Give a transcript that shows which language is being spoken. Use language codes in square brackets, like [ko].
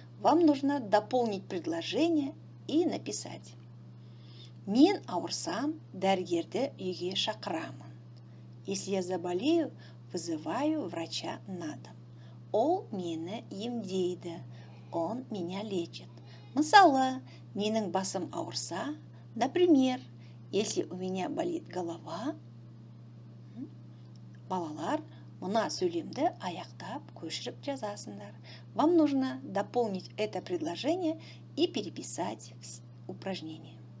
[ru] Вам нужно дополнить предложение и написать. [kk] Мен ауырсам, дәрігерді үйге шақырамын. [ru] Если я заболею, вызываю врача на дом. [kk] Ол мені емдейді. [ru] Он меня лечит. [kk] Мысалы, менің басым ауырса, [ru] например, если у меня болит голова, [kk] балалар, мына сөйлемді аяқтап көшіріп жазасыңдар. [ru] Вам нужно дополнить это предложение и переписать упражнение.